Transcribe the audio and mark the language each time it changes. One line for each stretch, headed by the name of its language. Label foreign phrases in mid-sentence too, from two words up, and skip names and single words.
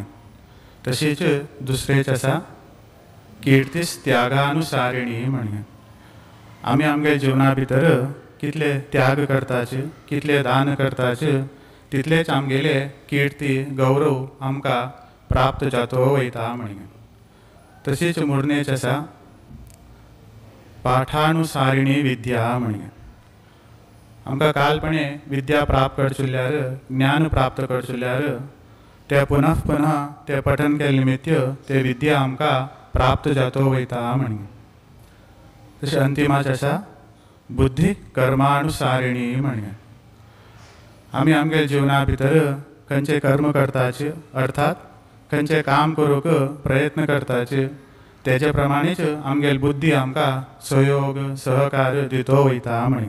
Konkani: तशीच दुसरेच आसा कीर्तिस्त्यागानुसारिणी म्हणे आम्ही आमच्या जीवना भितर कितले त्याग करताचे कितले दान करताचे तितलेच आमगेले कीर्ती गौरव आमकां प्राप्त जातो वयता म्हणे। तशीच मुर्नेच आसा
Sanskrit: पाठानुसारिणी विद्या
Konkani: म्हणे आमकां कालपणे विद्या प्राप्त करचुल्यार ज्ञान प्राप्त करचुल्यार ते पुनः पुनः ते पठन केले निमित्त ते विद्या आमकां प्राप्त जातो वयता म्हणे। तशें अंतिमाच आसा
Sanskrit: बुद्धी कर्मानुसारिणी
Konkani: म्हणे आम्ही आमच्या जीवना भितर खंयचे कर्म करताचे अर्थात खंयचे काम करूक प्रयत्न करताचे तेजे प्रमाणेच आमगेली बुद्धी आमकां सहयोग सहकार्य दितो वयता म्हणे।